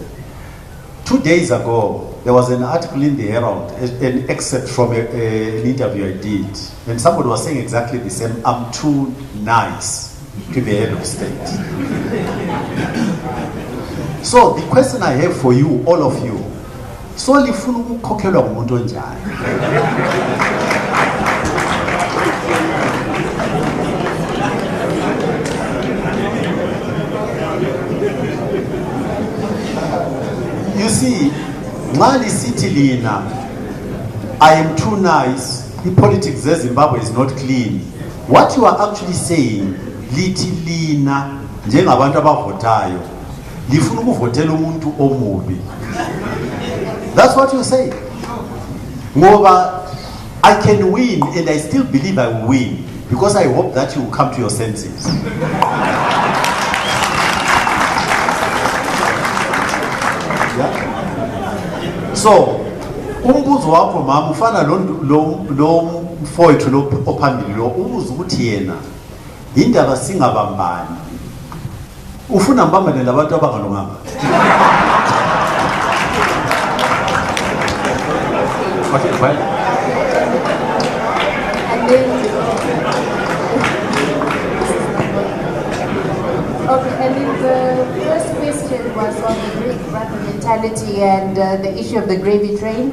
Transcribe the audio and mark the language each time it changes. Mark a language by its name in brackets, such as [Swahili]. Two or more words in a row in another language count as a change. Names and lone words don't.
[English] 2 days ago, there was an article in the Herald, an excerpt from an interview I did, and somebody was saying exactly the same. I'm too nice to be head of state. So the question I have for you, all of you, so [North Ndebele] lifuna ukukhokhelwa ngumuntu onjani? [English] You see, Mali City Lina, I am too nice, the politics of Zimbabwe is not clean. What you are actually saying, [North Ndebele] Liti Lina, njengabantu abavotayo, lifuna ukuvotela umuntu omubi. [English] That's what you say. Ngoba, I can win and I still believe I will win, because I hope that you will come to your senses. So, [North Ndebele] umbuzo wakho mama ufana lo mfowethu lo ophambili lo ubuza ukuthi yena indaba singabambani. Ufuna mbambane labantu abangalunganga. [English] Okay, fine. And then, okay, and then the first question was on the big brother mentality and the issue of the gravy train.